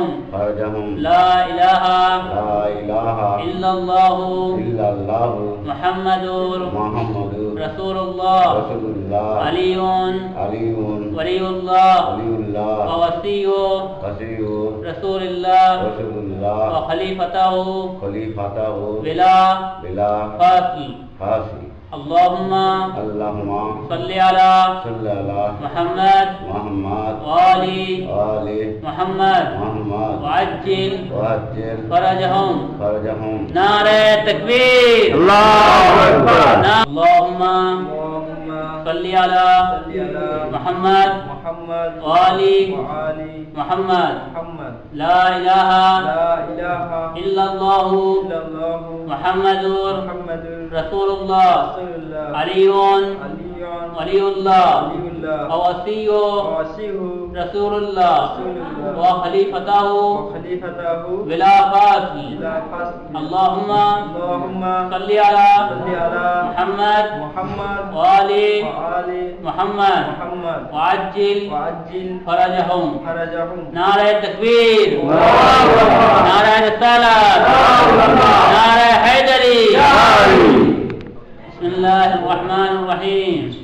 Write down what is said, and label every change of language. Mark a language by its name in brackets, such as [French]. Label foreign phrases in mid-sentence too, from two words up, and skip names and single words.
[Arabic] لا إله إلا الله محمد رسول الله علي ولي الله ووصي رسول الله وخليفته بلا فاصل. अल्लाहुम्मा अल्लाहुम्मा صل على صل على मुहम्मद मुहम्मद वाली वाले मुहम्मद मुहम्मद वअज्जिल वअज्जिल फरजहुम फरजहुम। [Urdu] نعرۂ تکبیر. [Arabic] الله أكبر. اللهم صل على محمد وآل محمد لا إله إلا الله محمد رسول الله علي ولي الله ووصي رسول الله وخليفته بلا فاصل. اللهم صل على محمد وآل محمد وعجل فرجهم. [Urdu] نعرۂ تکبیر، نعرۂ رسالت، نعرۂ حیدری. [Arabic] बिस्मिल्लाहिर्रहमानिर्रहीम।